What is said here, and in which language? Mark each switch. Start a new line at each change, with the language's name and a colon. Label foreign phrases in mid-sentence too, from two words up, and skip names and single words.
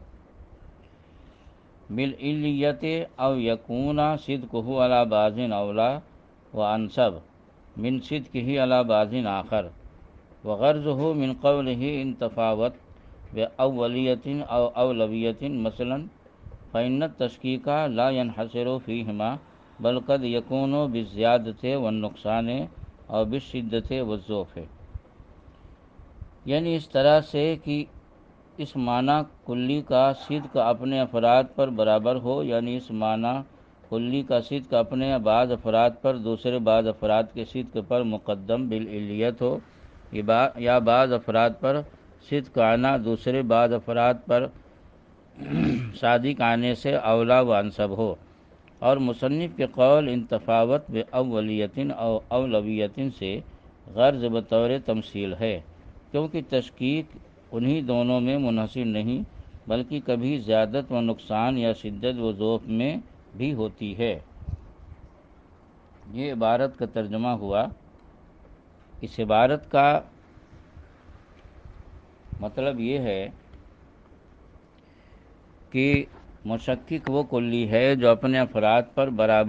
Arabic: بالعلیت، او یکون صدقہ علی بعض اولی و انسب من صدقہ علی بعض آخر، وغرضہ من قولہ ان تفاوت باولیت او اولویت مثلا فإن التشکیک لا ينحصر فیہما بل قد یکون بالزیادۃ والنقصان او بالشدۃ والضعف،
Urdu: یعنی اس طرح سے کہ اس معنی کلی کا صدق اپنے افراد پر برابر ہو، یعنی اس معنی کلی کا صدق اپنے بعض افراد پر دوسرے بعض افراد کے صدق پر مقدم بالعلیت ہو، یا بعض افراد پر صدق آنا دوسرے بعض افراد پر صادق آنے سے اولا و انسب ہو۔ اور مصنف کے قول
Arabic: ان تفاوت باولیت او اولویت
Urdu: سے غرض بطور تمثیل ہے، کیونکہ تشکیک انہی دونوں میں منحصر نہیں بلکہ کبھی زیادت و نقصان یا شدت و ضعف میں بھی ہوتی ہے۔ یہ عبارت کا ترجمہ ہوا۔ اس عبارت کا مطلب یہ ہے کہ مشکک وہ کلی ہے جو اپنے افراد پر برابر